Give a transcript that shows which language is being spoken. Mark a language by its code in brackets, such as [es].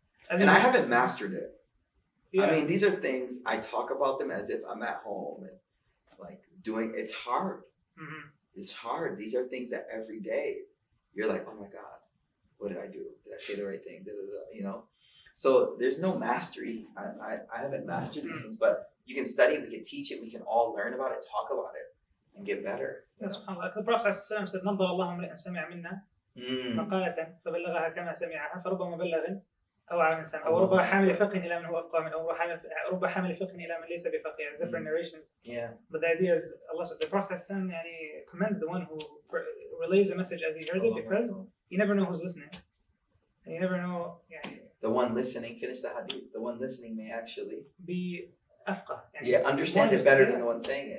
[en] And I haven't mastered it. Yeah. I mean, these are things, I talk about them as if I'm at home and like it's hard. It's hard. These are things that every day you're like, oh my God, what did I do? Did I say the right thing? You know? So there's no mastery. I haven't mastered these things, but you can study, we can teach it, we can all learn about it, talk about it, and get better. Yes, subhanAllah. The Prophet ﷺ said, [ar] نَظَرَ اللَّهُ امْرِئًا سَمِعَ مِنَّا مقالة فبلغها كما سمعها فرب مبلغ أوعى من سمع أو رب حامل فقه إلى من هو أفقه منه أو رب حامل فقه إلى من ليس بفقيه. [en] Different narrations. Yeah. But the idea is the Prophet ﷺ commends the one who relays the message as he heard it, because you never know who's listening, and you never know. The one listening, finish the hadith. The one listening may actually be [ar] أفقه. [en] Understand it better than the one saying it.